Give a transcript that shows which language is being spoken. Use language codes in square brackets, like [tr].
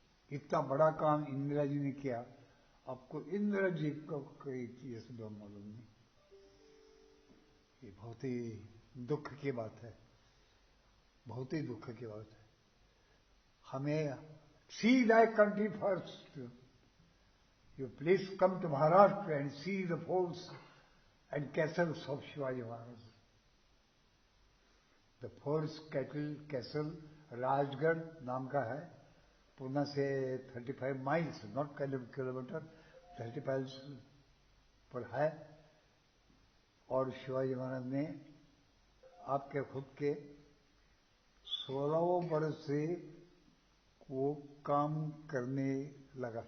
[hi] इतना बड़ा काम इंदिरा जी ने किया। आपको इंदिरा जी को कोई चीज मालूम नहीं। ये बहुत ही दुख की बात है, बहुत ही दुख की बात है। हमें [en] See that country first. You please come to Maharashtra and see the forts and castles of Shivaji Maharaj. The forts castle [hi] Rajgarh नाम का है, पुणे से 35 माइल्स, नॉट किलोमीटर, 35 पर है। और शिवाजी महाराज ने आपके खुद के 16वें वर्ष से वो काम करने लगा।